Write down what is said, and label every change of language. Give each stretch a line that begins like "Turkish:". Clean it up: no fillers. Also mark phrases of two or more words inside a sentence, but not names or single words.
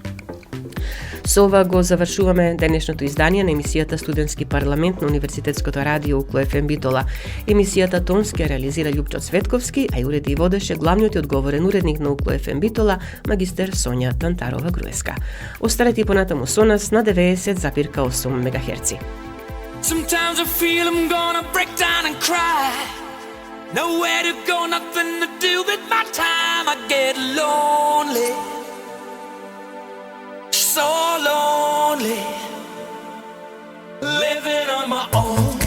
Macedonian: Со ова го завршуваме денешното издание на емисијата Студентски парламент на Универзитетското радио УКЛО ФМ Битола. Емисијата тонски реализира Љупчо Цветковски, а и уреди и водеше главниот и одговорен уредник на УКЛО ФМ Битола, магистер Сонја Тантарова-Груевска. Останете и понатаму со нас на 90,8 МГц.
English: Sometimes I feel I'm gonna break down and cry. Nowhere to go, nothing to do with my time. I get lonely, so lonely, living on my own.